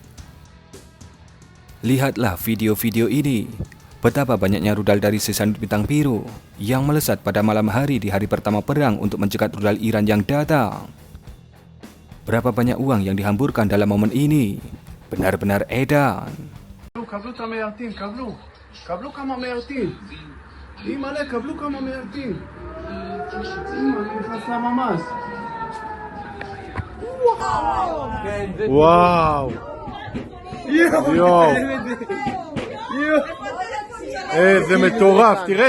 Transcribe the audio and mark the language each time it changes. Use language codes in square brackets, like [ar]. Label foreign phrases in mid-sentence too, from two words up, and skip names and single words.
[id] Lihatlah video-video ini. Betapa banyaknya rudal dari sisaan Bintang Biru yang melesat pada malam hari di hari pertama perang untuk mencegat rudal Iran yang datang. Berapa banyak uang yang dihamburkan dalam momen ini. Benar-benar edan. [he] קבלו את המיירטים, קבלו כמה מיירטים. אימא'לה, קבלו כמה מיירטים. אימא, אני נכנס לממ"ז. וואו. יואו. איזה מטורף. תראה.